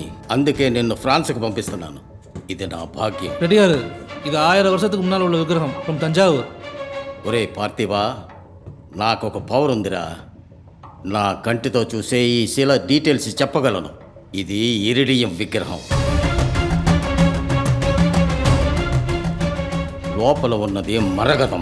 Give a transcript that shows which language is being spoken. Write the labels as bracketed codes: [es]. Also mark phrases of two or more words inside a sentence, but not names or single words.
[te] అందుకే నిన్ను ఫ్రాన్స్కి పంపిస్తున్నాను. ఇది నా భాగ్యం. [ta] ரெடியாரு, இது 1000 வருஷத்துக்கு முன்னால் உள்ள விக்கிரகம் ஃப்ரம் தஞ்சாவூர். [te] ఒరే పార్థివా, నాకు ఒక పవర్ ఉందిరా. నా కంటితో చూసే ఈ శిల డీటెయిల్స్ చెప్పగలను. ఇది ఇరిడియం విగ్రహం. లోపల ఉన్నది మరగదం.